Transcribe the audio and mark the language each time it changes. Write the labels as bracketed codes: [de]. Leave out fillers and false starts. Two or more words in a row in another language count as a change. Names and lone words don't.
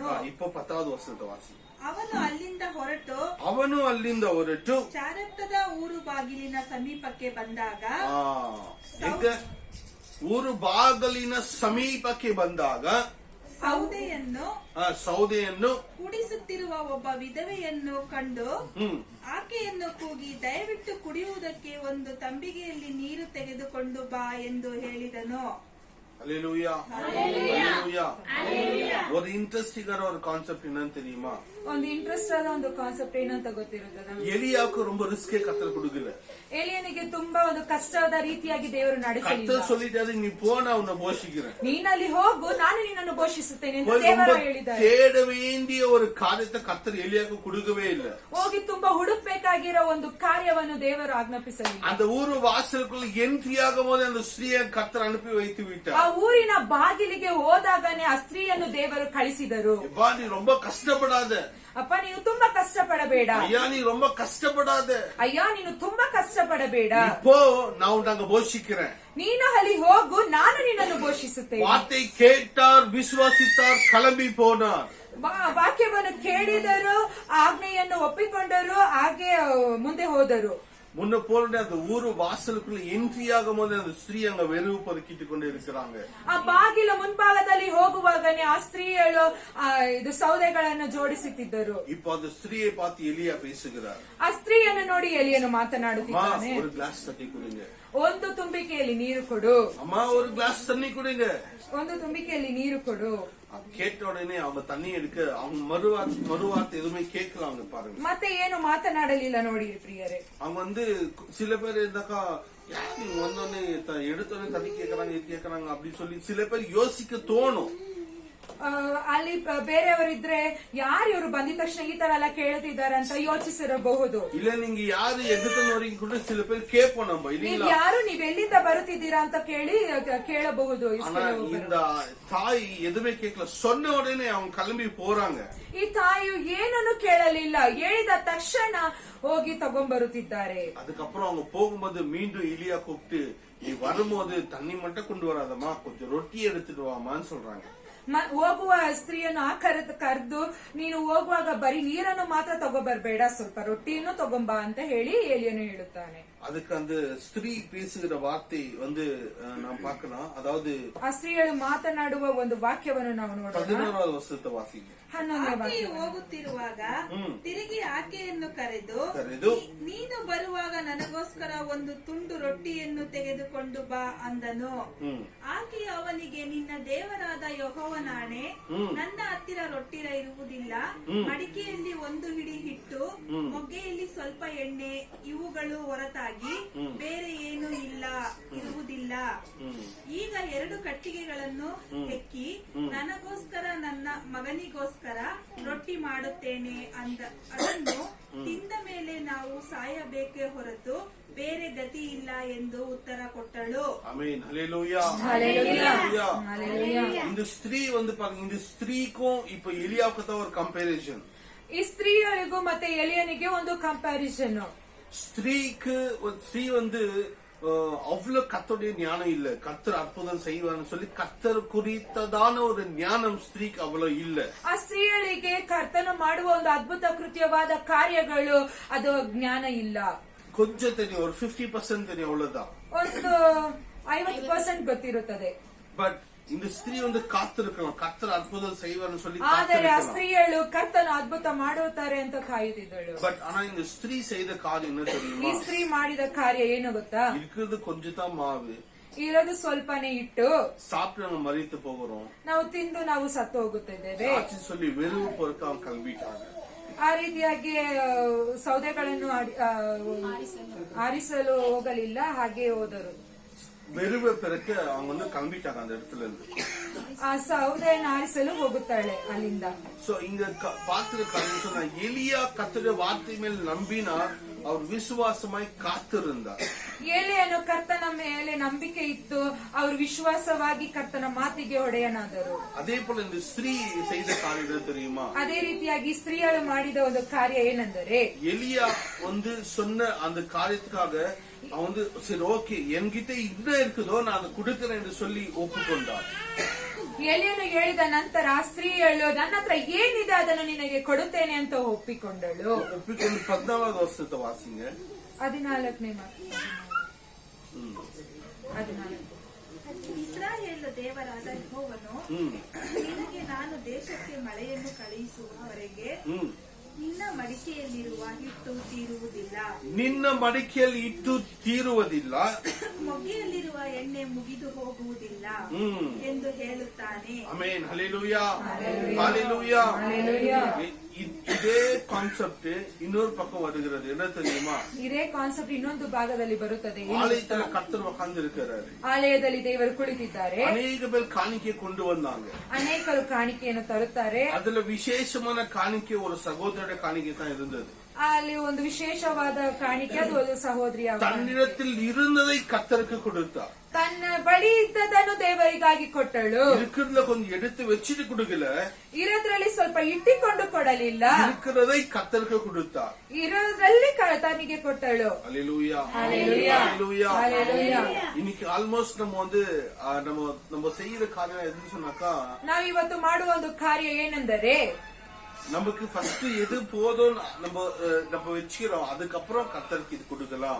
[ta] இப்போ 10வது வசனத்தை வாசி. [kn] ಅವನು ಅಲ್ಲಿಂದ ಹೊರಟು ಚಾರತ್ತದ ಊರು ಬಾಗಿಲಿನ ಸಮೀಪಕ್ಕೆ ಬಂದಾಗ, ಊರು ಬಾಗಿಲಿನ ಸಮೀಪಕ್ಕೆ ಬಂದಾಗ ಸೌದೆಯನ್ನು ಕುಡಿಸುತ್ತಿರುವ ಒಬ್ಬ ವಿಧವೆಯನ್ನು ಕಂಡು ಆಕೆಯನ್ನು ಕೂಗಿ, ದಯವಿಟ್ಟು ಕುಡಿಯುವುದಕ್ಕೆ ಒಂದು ತಂಬಿಗೆಯಲ್ಲಿ ನೀರು ತೆಗೆದುಕೊಂಡು ಬಾ ಎಂದು ಹೇಳಿದನು. [ta] அல்லேலூயா, அல்லேலூயா. ஒரு இன்ட்ரெஸ்டிங்கான ஒரு கான்செப்ட் என்னன்னு தெரியுமா? [kn] ಒಂದು ಇಂಟ್ರೆಸ್ಟ್ ಆದ ಒಂದು ಕಾನ್ಸೆಪ್ಟ್ ಏನಂತ ಗೊತ್ತಿರುತ್ತದೆ? [ta] எலியாவுக்கு ரொம்ப ரிஸ்கே கர்த்தர் கொடுக்கல. [kn] ಎಲಿಯನಿಗೆ ತುಂಬಾ ಒಂದು ಕಷ್ಟವಾದ ರೀತಿಯಾಗಿ ದೇವರು ನಡೆಸಲಿಲ್ಲ. [ta] கர்த்தர் சொல்லிட்டாரு, நீ போ, நான் உன்னை போஷிக்கிறேன். [kn] ನೀನಲ್ಲಿ ಹೋಗು, ನಾನು ನಿನ್ನನ್ನು ಘೋಷಿಸುತ್ತೇನೆ ಎಂದು ದೇವರು ಹೇಳಿದ್ದಾರೆ. [ta] தேட வேண்டிய ஒரு காரியத்தை கர்த்தர் எலியாக்கு கொடுக்கவே இல்லை. [kn] ಹೋಗಿ ತುಂಬಾ ಹುಡುಕ್ಬೇಕಾಗಿರೋ ಒಂದು ಕಾರ್ಯವನ್ನು ದೇವರು ಆಜ್ಞಾಪಿಸಲಿಲ್ಲ. [ta] அந்த ஊரு வாசலுக்குள்ள என்ட்ரியாகும் போது அந்த ஸ்திரீயை கர்த்தர் அனுப்பி வைத்து விட்டார். [kn] ಆ ಊರಿನ ಬಾಗಿಲಿಗೆ ಹೋದಾಗನೇ ಆ ಸ್ತ್ರೀಯನ್ನು ದೇವರು ಕಳಿಸಿದರು. [ta] அப்பா நீ ரொம்ப கஷ்டப்படாத, [kn] ಅಪ್ಪ ನೀನು ತುಂಬಾ ಕಷ್ಟಪಡಬೇಡ, [ta] ஐயா நீ ரொம்ப கஷ்டப்படாத, [kn] ಅಯ್ಯ ನೀನು ತುಂಬಾ ಕಷ್ಟಪಡಬೇಡ, [ta] இப்போ நான் உனக்கு போஷிக்கிறேன். [kn] ನೀನು ಅಲ್ಲಿ ಹೋಗು, ನಾನು ನಿನ್ನನ್ನು ಘೋಷಿಸುತ್ತೇನೆ. [ta] வார்த்தை கேட்டார், விசுவாசித்தார், கிளம்பி போனார். [kn] ವಾಕ್ಯವನ್ನು ಕೇಳಿದರು, ಆಜ್ಞೆಯನ್ನು ಒಪ್ಪಿಕೊಂಡರು, ಹಾಗೆ ಮುಂದೆ ಹೋದರು. [ta] முன்ன போல அந்த ஊரு வாசலுக்குள்ள என்ட்ரியாகும் போது அந்த ஸ்திரீ அங்க வெறுவு பதுக்கிட்டு கொண்டு இருக்கிறாங்க. [kn] ಆ ಬಾಗಿಲ ಮುಂಭಾಗದಲ್ಲಿ ಹೋಗುವಾಗನೇ ಆ ಸ್ತ್ರೀಯಳು ಇದು ಸೌದೆಗಳನ್ನು ಜೋಡಿಸುತ್ತಿದ್ದರು. [ta] இப்போ அந்த ஸ்திரீயை பார்த்து எலியா பேசுகிறார். [kn] ಆ ಸ್ತ್ರೀಯನ್ನು ನೋಡಿ ಎಲಿಯನು ಮಾತನಾಡುತ್ತಿದ್ದಾನೆ. [ta] ஒரு கிளாஸ் தண்ணி கொடுங்க, [kn] ಒಂದು ತುಂಬಿಕೆಯಲ್ಲಿ ನೀರು ಕೊಡು, [ta] அம்மா ஒரு கிளாஸ் தண்ணி கொடுங்க. [kn] ಒಂದು ತುಂಬಿಕೆಯಲ್ಲಿ ನೀರು ಕೊಡು. [ta] கேட்ட உடனே அவங்க தண்ணி எடுக்க அவங்க மறுவார்த்தை எதுவுமே கேட்கலாம் பாருங்க. [kn] ಮತ್ತೆ ಏನು ಮಾತನಾಡಲಿಲ್ಲ ನೋಡಿ ಪ್ರಿಯರೇ. [ta] அவங்க சில பேர் இருந்தாக்கா வந்தோடனே எடுத்தோடனே தண்ணி கேட்கறாங்க, இது கேட்கறாங்க அப்படின்னு சொல்லி சில பேர் யோசிக்க தோணும். [kn] ಅಲ್ಲಿ ಬೇರೆಯವರಿದ್ರೆ ಯಾರು ಇವರು ಬಂದಿದ ತಕ್ಷಣ ಈ ತರ ಎಲ್ಲ ಕೇಳ್ತಿದ್ದಾರೆ ಅಂತ ಯೋಚಿಸಿರಬಹುದು. [ta] இல்ல நீங்க யாரு எதிர்த்து வரீங்க கூட சில பேர் கேட்போம் நம்ம இல்லீங்களா. [kn] ಯಾರು ನೀವ್ ಎಲ್ಲಿಂದ ಬರುತ್ತಿದ್ದೀರಾ ಅಂತ ಕೇಳಬಹುದು. [ta] இந்த தாய் எதுவுமே கேட்கல, சொன்ன உடனே அவங்க கிளம்பி போறாங்க. [kn] ಈ ತಾಯಿಯು ಏನನ್ನು ಕೇಳಲಿಲ್ಲ, ಹೇಳಿದ ತಕ್ಷಣ ಹೋಗಿ ತಗೊಂಡ್ಬರುತ್ತಿದ್ದಾರೆ. [ta] அதுக்கப்புறம் அவங்க போகும்போது மீண்டும் எலியா கூப்பிட்டு நீ வரும்போது தண்ணி மட்டும் கொண்டு வராதம்மா, கொஞ்சம் ரொட்டி எடுத்துட்டு வாமான்னு சொல்றாங்க. [kn] ಹೋಗುವ ಸ್ತ್ರೀಯನ್ನು ಕರೆದು ನೀನು ಹೋಗುವಾಗ ಬರೀ ನೀರನ್ನು ಮಾತ್ರ ತಗೋಬರ್ಬೇಡ, ಸ್ವಲ್ಪ ರೊಟ್ಟಿಯನ್ನು ತಗೊಂಬಾ ಅಂತ ಹೇಳಿ ಎಲಿಯನು ಹೇಳುತ್ತಾನೆ. [ta] அதுக்கு அந்த ஸ்திரீ பேசுகிற வார்த்தை நாம் பார்க்கலாம். அதாவது [kn] ಆ ಸ್ತ್ರೀಯಳು ಮಾತನಾಡುವ ಒಂದು ವಾಕ್ಯವನ್ನು ನಾವು ನೋಡೋಣ. [ta] 11வது வசனத்தை வாசிங்க. [kn] 11ನೇ ಆಕೆಯು ವಾಕ್ಯ. ಹೋಗುತ್ತಿರುವಾಗ ತಿರುಗಿ ಆಕೆಯನ್ನು ಕರೆದು ಕರೆದು ನೀನು ಬರುವಾಗ ನನಗೋಸ್ಕರ ಒಂದು ತುಂಡು ರೊಟ್ಟಿಯನ್ನು ತೆಗೆದುಕೊಂಡು ಬಾ ಅಂದನು. ಆಕೆಯು ಅವನಿಗೆ ನಿನ್ನ ದೇವರಾದ ಯೆಹೋವನಾಣೆ, ನನ್ನ ಹತ್ತಿರ ರೊಟ್ಟಿ ಇರುವುದಿಲ್ಲ, ಮಡಿಕೆಯಲ್ಲಿ ಒಂದು ಹಿಡಿ ಹಿಟ್ಟು, ಮೊಗ್ಗೆಯಲ್ಲಿ ಸ್ವಲ್ಪ ಎಣ್ಣೆ, ಇವುಗಳು ಹೊರತಾಗಿ ಬೇರೆ ಏನು ಇರುವುದಿಲ್ಲ. ಈಗ 2 ಕಟ್ಟಿಗೆಗಳನ್ನು ಹೆಕ್ಕಿ ನನಗೋಸ್ಕರ ನನ್ನ ಮಗನಿಗೋಸ್ಕರ ರೊಟ್ಟಿ ಮಾಡುತ್ತೇನೆ ಅದನ್ನು ತಿಂದ ಮೇಲೆ ನಾವು ಸಾಯಬೇಕೇ ಹೊರತು ಬೇರೆ ಗತಿ ಇಲ್ಲ ಎಂದು ಉತ್ತರ ಕೊಟ್ಟಳು. ಆಮೆನ್, [ta] ஹல்லேலூயா. இந்த ஸ்திரீ பாருங்க, இந்த ஸ்திரீக்கும் இப்ப எலியாவுக்கு தான் ஒரு கம்பேரிசன். [kn] ಈ ಸ್ತ್ರೀಯಳಿಗೂ ಮತ್ತೆ ಎಲಿಯನಿಗೆ ಒಂದು ಕಂಪ್ಯಾರಿಸನ್. [ta] ஸ்திரீ அவ்வளவு கர்த்தருடைய ஞானம் இல்ல, கர்த்தர் அற்புதம் செய்வார்னு சொல்லி கர்த்தர் குறித்ததான ஒரு ஞானம் ஸ்திரீக்கு அவ்வளவு இல்ல. [kn] ಆ ಸ್ತ್ರೀಯಳಿಗೆ ಕರ್ತನು ಮಾಡುವ ಒಂದು ಅದ್ಭುತ ಕೃತ್ಯವಾದ ಕಾರ್ಯಗಳು ಅದು ಜ್ಞಾನ ಇಲ್ಲ. [ta] கொஞ்சம் தெரியும், ஒரு 50% தெரியும், அவ்வளவுதான். [kn] ಒಂದು 50% ಗೊತ್ತಿರುತ್ತದೆ. [ta] பட் இந்த ஸ்திரீ காத்திருக்கலாம், கர்த்தர் அற்புதம் செய்வார்னு சொல்லி [kn] ಆದರೆ ಆ ಸ್ತ್ರೀಯಳು ಕರ್ತನು ಅದ್ಭುತ ಮಾಡುತ್ತಾರೆ ಅಂತ ಕಾಯುತ್ತಿದ್ದಳು. [ta] பட் ஆனா இந்த ஸ்திரீ செய்த காரியம் என்ன [kn] ಈ [ta] தெரியுமா? [kn] ಸ್ತ್ರೀ ಮಾಡಿದ ಕಾರ್ಯ ಏನು ಗೊತ್ತಾ? [ta] இருக்கிறது கொஞ்சம் தான் மாவு, [kn] ಇರೋದು ಸ್ವಲ್ಪನೇ ಇಟ್ಟು [ta] சாப்பிட்டு நம்ம மறித்து போகிறோம், [kn] ನಾವು ತಿಂದು ನಾವು ಸತ್ತು ಹೋಗುತ್ತಿದ್ದೇವೆ. [ta] சொல்லி வெறுவு பொறுக்க அவங்க கிளம்பிட்டாங்க. [kn] ಆ ರೀತಿಯಾಗಿ ಸೌದೆಗಳನ್ನು ಆರಿಸಲು ಹೋಗಲಿಲ್ಲ, ಹಾಗೆ ಹೋದರು. [ta] வெறுவை பிறக்க அவங்க கிளம்பிட்டாங்க அந்த இடத்துல இருந்து. [kn] ಆ ಸೌದೆಯನ್ನು ಆರಿಸಲು ಹೋಗುತ್ತಾಳೆ ಅಲ್ಲಿಂದ. [ta] சோ இங்க பார்த்திருக்காங்க சொன்னா எலியா கர்த்தருடைய வார்த்தை மேல் நம்பினார், அவர் விசுவாசமாய் காத்திருந்தார். [kn] ಎಲಿಯನು ಕರ್ತನ ಮೇಲೆ ನಂಬಿಕೆ ಇತ್ತು, ಅವರು ವಿಶ್ವಾಸವಾಗಿ ಕರ್ತನ ಮಾತಿಗೆ ಒಡೆಯನಾದರು. [ta] அதே போல இந்த ஸ்திரீ செய்த காரியம் தெரியுமா? [kn] ಅದೇ ರೀತಿಯಾಗಿ ಸ್ತ್ರೀಯಳು ಮಾಡಿದ ಒಂದು ಕಾರ್ಯ ಏನೆಂದರೆ, [ta] எலியா சொன்ன அந்த காரியத்துக்காக அவன் சரி ஓகே என்கிட்ட இன்னும் இருக்குதோ நான் அதை கொடுக்கிறேன் என்று சொல்லி ஒப்புக்கொண்டார். [kn] ಎಲಿಯನು ಹೇಳಿದ ನಂತರ ಆ ಸ್ತ್ರೀಯಳು ನನ್ನ ಹತ್ರ ಏನಿದೆ ಅದನ್ನು ನಿನಗೆ ಕೊಡುತ್ತೇನೆ ಅಂತ ಒಪ್ಪಿಕೊಂಡಳು. [ta] ಒಪ್ಪಿಕೊಂಡು 14வது வசனத்தை வாசிங்க. [kn] 14ನೇ ಮಾತು. 14. ಇಸ್ರಾಯೇಲ್ ದೇವರಾದ ಯೆಹೋವನು ನಿನಗೆ ನಾನು ದೇಶಕ್ಕೆ ಮಳೆಯನ್ನು ಕಳುಹಿಸುವವರೆಗೆ ನಿನ್ನ ಮಡಿಕೆಯಲ್ಲಿರುವ ಹಿಟ್ಟು ತೀರುವುದಿಲ್ಲ, ನಿನ್ನ ಮಡಿಕೆಯಲ್ಲಿ ಹಿಟ್ಟು ತೀರುವುದಿಲ್ಲ, ಮೊಗ್ಗೆಯಲ್ಲಿರುವ ಎಣ್ಣೆ ಮುಗಿದು ಹೋಗುವುದಿಲ್ಲ ಎಂದು ಹೇಳುತ್ತಾನೆ. ಆಮೆನ್, ಹಲ್ಲೆಲೂಯಾ, ಹಲ್ಲೆಲೂಯಾ. [ta] இதே கான்செப்ட் இன்னொரு பக்கம் வருகிறது, என்ன தெரியுமா? [kn] ಇದೇ ಕಾನ್ಸೆಪ್ಟ್ ಇನ್ನೊಂದು ಭಾಗದಲ್ಲಿ ಬರುತ್ತದೆ. ಏನು [ta] ஆலயத்துல கர்த்தர் உட்கார்ந்து இருக்கிறாரு. [kn] ಆಲಯದಲ್ಲಿ ದೇವರು ಕುಳಿತಿದ್ದಾರೆ. [ta] அநேக பேர் காணிக்கை கொண்டு வந்தாங்க. [kn] ಅನೇಕರು ಕಾಣಿಕೆಯನ್ನು ತರುತ್ತಾರೆ. [ta] அதுல விசேஷமான காணிக்கை ஒரு சகோதரருடைய காணிக்கை தான் இருந்தது. [kn] ಅಲ್ಲಿ ಒಂದು ವಿಶೇಷವಾದ ಕಾಣಿಕೆ, ಅದು ಒಂದು ಸಹೋದರಿಯ [ta] தன்னிடத்தில் இருந்ததை கர்த்தருக்கு கொடுத்தார். [kn] ತನ್ನ ಬಳಿ ಇದ್ದದನ್ನು ದೇವರಿಗಾಗಿ ಕೊಟ್ಟಳು. [ta] இருக்கிறதுல கொஞ்சம் எடுத்து வச்சுட்டு கொடுக்கல, [kn] ಇರೋದ್ರಲ್ಲಿ ಸ್ವಲ್ಪ ಇಟ್ಟಿಕೊಂಡು ಕೊಡಲಿಲ್ಲ, [ta] இருக்கிறதை கர்த்தருக்கு கொடுத்தார். [kn] ಇರೋದ್ರಲ್ಲಿ ತನಿಗೆ ಕೊಟ್ಟಳು. [ta] அல்லேலூயா, அல்லேலூயா, அல்லேலூயா. அல்லேலூயா. இன்னைக்கு ஆல்மோஸ்ட் நம்ம வந்து நம்ம செய்யற காரியம் எதுன்னு சொன்னாக்கா, [kn] ನಾವಿವತ್ತು ಮಾಡುವ ಒಂದು ಕಾರ್ಯ ಏನೆಂದರೆ, [ta] நமக்கு ஃபர்ஸ்ட் எது போதும் நம்ம வச்சுக்கிறோம், அதுக்கப்புறம் கர்த்தருக்கு இது கொடுக்கலாம்.